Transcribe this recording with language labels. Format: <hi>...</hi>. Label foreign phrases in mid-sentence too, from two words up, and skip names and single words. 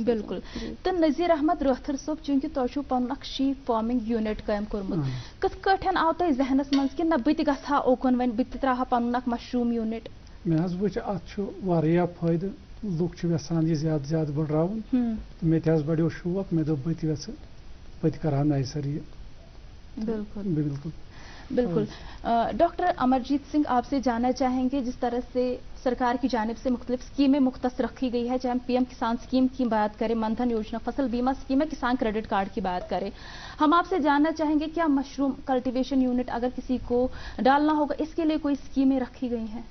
<ks>بِلکُل تہٕ نذیٖر احمد رٲتھٕر صٲب چوٗنٛکہِ تۄہہِ چھُو پَنُن اَکھ</ks> <en>sheep farming unit</en> <ks>قٲیِم کوٚرمُت کِتھ کٲٹھۍ آو تۄہہِ ذہنَس منٛز کہِ نہ بہٕ تہِ گژھٕ ہا اوکُن وۄنۍ بہٕ تہِ ترٛاوٕ ہا پَنُن اَکھ</ks> <en>mushroom unit</en> <ks>مےٚ حظ وٕچھ اَتھ چھُ واریاہ فٲیدٕ لُکھ چھِ یژھان یہِ زیادٕ زیادٕ بٔڑراوُن تہٕ مےٚ تہِ حظ بَڑیو شوق مےٚ دوٚپ بہٕ تہِ یژھٕ بہٕ تہِ کَرٕ ہا نَیہِ سَر یہِ بالکل</ks> <ur>بالکل ڈاکٹر امرجیت سنگھ آپ سے جاننا چاہیں گے جس طرح سے سرکار کی جانب سے مختلف اسکیمیں مختص رکھی گئی ہے چاہے ہم پی ایم کسان اسکیم کی بات کریں من دھن یوجنا فصل بیمہ اسکیم ہے کسان کریڈٹ کارڈ کی بات کریں ہم آپ سے جاننا چاہیں گے کیا</ur> <en>mushroom cultivation unit</en> <ur>اگر کسی کو ڈالنا ہوگا اس کے لیے کوئی اسکیمیں رکھی گئی ہیں</ur>